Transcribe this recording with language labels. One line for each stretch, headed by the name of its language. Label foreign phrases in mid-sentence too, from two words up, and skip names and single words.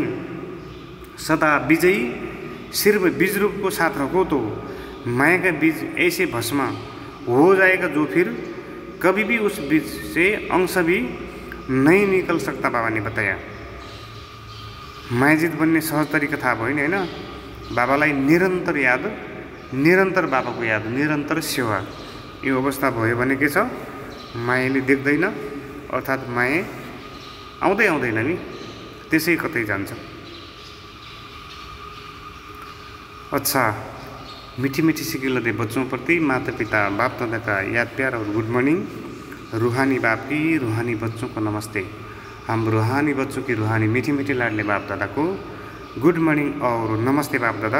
Hindi: सदा विजयी सिर्फ बीज रूप को साथ रखो तो माया का बीज ऐसे भस्म हो जाएगा जो फिर कभी भी उस बीज से अंश भी नहीं निकल सकता। बाबा ने बताया मायाजित बनने सहज तरिका
Nepali: थाहा भयो नि हैन। बाबालाई निरन्तर याद, निरन्तर बाबाको याद, निरन्तर सेवा, यो अवस्था भयो भने के छ, मायाले देख्दैन, अर्थात् माया आउँदै आउँदैन नि, त्यसै कतै जान्छ।
Hindi: अच्छा, मीठी मीठी सिकिल दे बच्चों प्रति माता पिता बाप दादा का याद प्यार और
English: good morning.
Hindi: रूहानी बाप की रूहानी बच्चों को नमस्ते। हम रूहानी बच्चों की रूहानी मीठी मीठी लाडले बाप दादा को
English: good morning
Hindi: और नमस्ते बाप दादा।